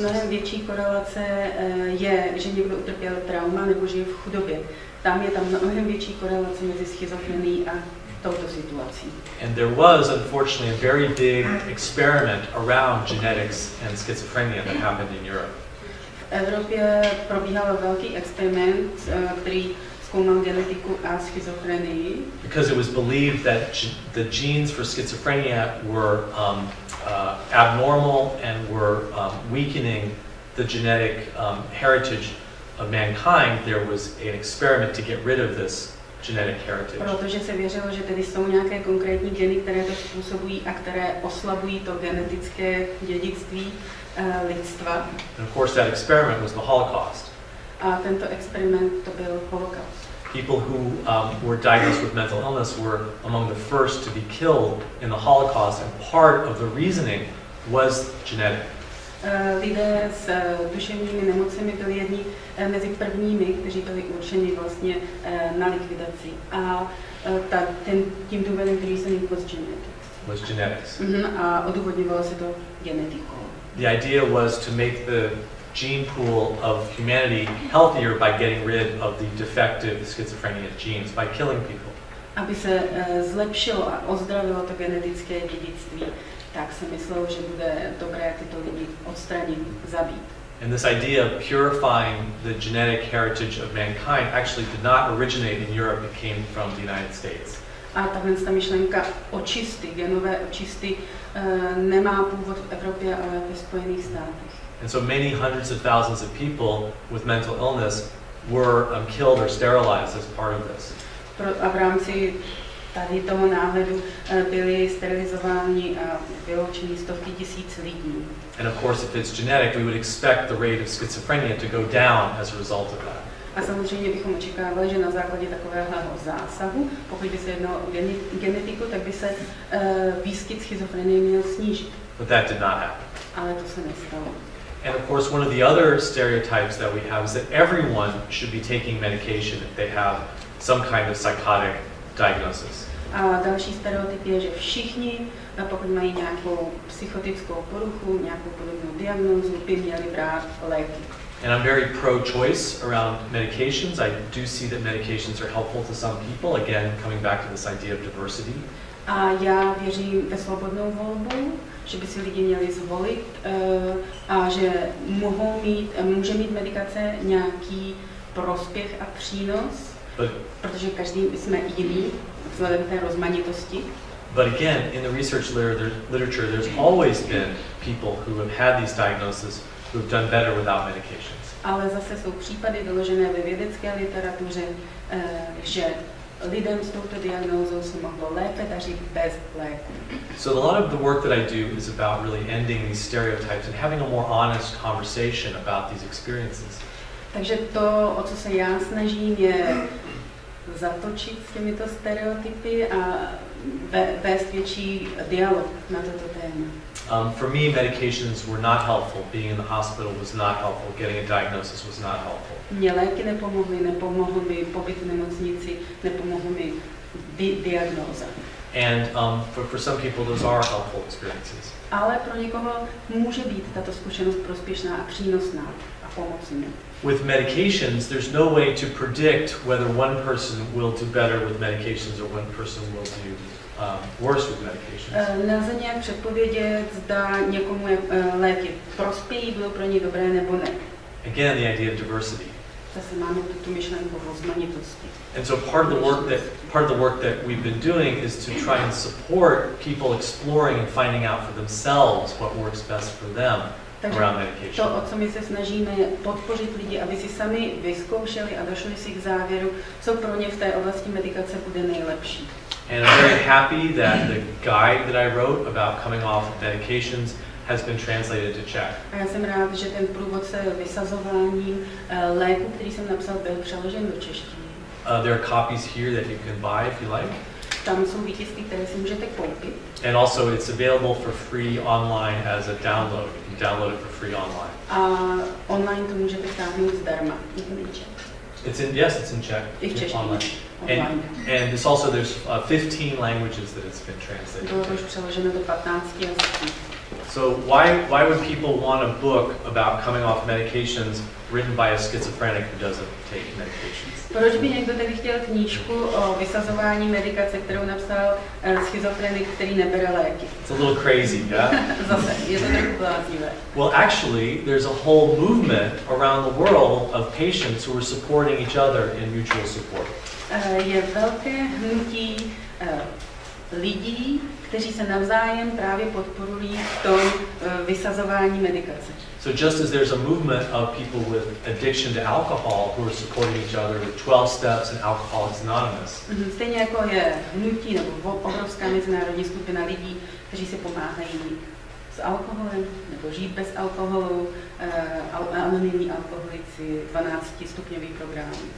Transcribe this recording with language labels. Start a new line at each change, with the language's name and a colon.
Czech: Mnohem větší korelace je, že někdo utrpěl trauma nebo žije v chudobě. Tam je mnohem větší korelace mezi schizofrenií a touto situací.
English: And there was, unfortunately, a very big experiment around genetics and schizophrenia that happened in Europe.
Czech: V Evropě probíhal velký experiment, který zkoumal genetiku a schizofrenii.
English: Because it was believed that the genes for schizophrenia were abnormal and were weakening the genetic heritage of mankind, there was an experiment to get rid of this genetic heritage.
Czech: Protože se věřilo, že tedy jsou nějaké konkrétní geny, které to způsobují a které oslabují to genetické dědictví lidstva.
English: And of course that experiment was the Holocaust.
Czech: A tento experiment to byl holokaust.
English: People who were diagnosed with mental illness were among the first to be killed in the Holocaust, and part of the reasoning was genetic.
Czech: Lidé s duševními nemocemi byli jedni mezi prvními, kteří byli určeni vlastně na likvidaci. A tím důvodem, který se jim
English: was genetics.
Czech: A odůvodňovalo se to genetikou.
English: The idea was to make the gene pool of humanity healthier by getting rid of the defective schizophrenia genes, by killing people.
Czech: Aby se zlepšilo a ozdravilo to genetické dědictví, tak se myslelo, že bude dobré tyto lidi odstranit, zabít.
English: And this idea of purifying the genetic heritage of mankind actually did not originate in Europe, it came from the United States.
Czech: A ta myšlenka očisty, genové očisty, nemá původ v Evropě, ale ve Spojených státech.
English: And so many hundreds of thousands of people with mental illness were killed or sterilized as part of this.
Czech: A v rámci tady toho náhledu byli sterilizováni a vyloučeni stovky tisíc lidí.
English: And of course, if it's genetic, we would expect the rate of schizophrenia to go down as a result of that.
Czech: A samozřejmě bychom očekávali, že na základě takového zásahu, pokud by se jednalo o genetiku, tak by se výskyt schizofrenie měl snížit.
English: But that did not happen.
Czech: Ale to se nestalo.
English: And of course, one of the other stereotypes that we have is that everyone should be taking medication if they have some kind of psychotic diagnosis.
Czech: A další stereotyp je, že všichni, pokud mají nějakou psychotickou poruchu, nějakou podobnou diagnózu, by měli brát léky.
English: And I'm very pro-choice around medications. I do see that medications are helpful to some people, again, coming back to this idea of diversity.
Czech: A já věřím ve svobodnou volbu, že by si lidi měli zvolit a že může mít medikace nějaký prospěch a přínos, protože každý jsme jiný, vzhledem k té rozmanitosti.
English: But again, in the research literature, there's always been people who have had these diagnoses who have done better without medications.
Czech: Ale zase jsou případy doložené ve vědecké literatuře, že lidem s touto diagnózou se mohlo lépe dařit bez léku.
English: So a lot of the work that I do is about really ending these stereotypes and having a more honest conversation about these experiences.
Czech: Takže to, o co se já snažím, je zatočit s těmito stereotypy a vést větší dialog na toto téma.
English: For me, medications were not helpful. Being in the hospital was not helpful. Getting a diagnosis was not helpful.
Czech: Mně léky nepomohly mi pobyt v nemocnici, nepomohly mi diagnóza.
English: And for some people, those are helpful experiences.
Czech: Ale pro někoho může být tato zkušenost prospěšná a přínosná a pomocná.
English: With medications, there's no way to predict whether one person will do better with medications or one person will do worse with medications.
Czech: Nelze nějak předpovědět, zda někomu léky prospějí, budou pro ně dobré nebo ne.
English: Again, the idea of diversity.
Czech: Zase máme tu myšlenku o rozmanitosti.
English: And so part of the work that we've been doing is to try and support people exploring and finding out for themselves what works best for them around medication.
Czech: To, o co my se snažíme, je podpořit lidi, aby si sami vyzkoušeli a došli si k závěru, co pro ně v té oblasti medikace bude nejlepší.
English: And I'm very happy that the guide that I wrote about coming off medications has been translated to Czech.
Czech: A já jsem rád, že ten průvodce vysazováním léku, který jsem napsal, byl přeložen do češtiny.
English: There are copies here that you can buy if you like.
Czech: Tam jsou výtisky, které si můžete koupit.
English: And also it's available for free online as a download. You can download it for free online.
Czech: A online to můžete stáhnout zdarma.
English: It's in Czech.
Czech: I v češtině.
English: And there's 15 languages that it's been translated.
Czech: Bylo to už přeloženo do 15 jazyků.
English: So why would people want a book about coming off medications written by a schizophrenic who doesn't take medications?
Czech: Proč by někdo tedy chtěl knížku o vysazování medikace, kterou napsal schizofrenik, který nebere léky?
English: It's a little crazy, yeah?
Czech: Zase, je to trochu bláznivé.
English: Well, actually, there's a whole movement around the world of patients who are supporting each other in mutual support.
Czech: Je velké hnutí lidí, kteří se navzájem právě podporují v tom vysazování medikace.
English: So just as there's a movement of people with addiction to alcohol who are supporting each other with 12 steps and Alcoholics Anonymous.
Czech: Stejně jako je hnutí nebo obrovská mezinárodní skupina lidí, kteří si pomáhají s alkoholem nebo žít bez alkoholu, anonymní alkoholici, 12-stupňový program.